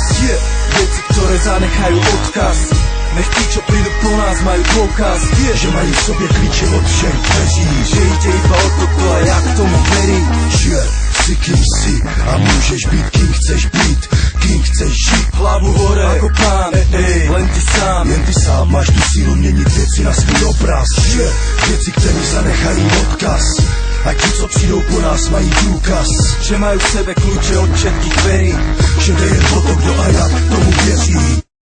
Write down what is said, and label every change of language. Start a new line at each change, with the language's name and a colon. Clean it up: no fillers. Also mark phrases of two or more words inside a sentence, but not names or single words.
Slovak: Veci, ktoré zanechajú odkaz. Nech tí, čo prídu po nás, majú dôkaz,
Czech: že mají v sobě klíče od všech dveří.
Slovak: Že ide iba o to, kto a jak tomu verí. Že si kým si a môžeš byť kým chceš byť. Kým chceš žiť, hlavu hore ako pán. Len ty sám,
Czech: jen ty sám máš tu sílu měnit věci na svůj obraz. Že věci, které zanechají odkaz. A ti, co přijdou po nás, mají důkaz,
Slovak: že majú v sebe kľúče od všetkých dverí.
Czech: Že jde jen o to, kdo a jak tomu věří.